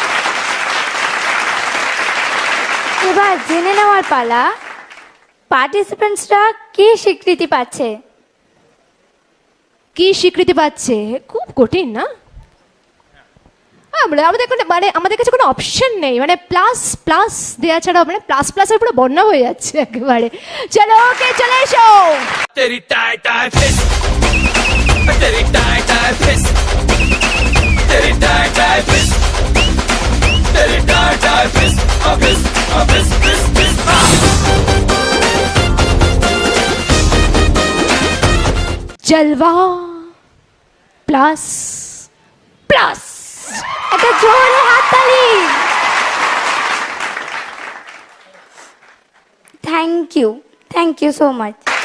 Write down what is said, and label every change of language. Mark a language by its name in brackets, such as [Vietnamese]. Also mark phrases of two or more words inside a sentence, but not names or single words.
[Bangla] এবার জেনে নেওয়ার পালা, পার্টিসিপেন্টসরা কি স্বীকৃতি পাচ্ছে। কি স্বীকৃতি পাচ্ছে? খুব কঠিন না? আমাদের কাছে কোনো অপশন নেই, মানে [English] plus plus [Bangla] দেওয়া ছাড়া, মানে [English] plus plus [Bangla] পুরো বন্যা হয়ে যাচ্ছে একেবারে। চলো, ওকে, চলে এসো। [Hindi] तेरी टाई टाई फिस तेरी टाई टाई फिस तेरी टाई टाई फिस तेरी टाई टाई फिस फिस फिस फिस फिस [English] জলওয়া plus plus. [Bangla] একটা জোরে হাততালি। [English] thank you so much.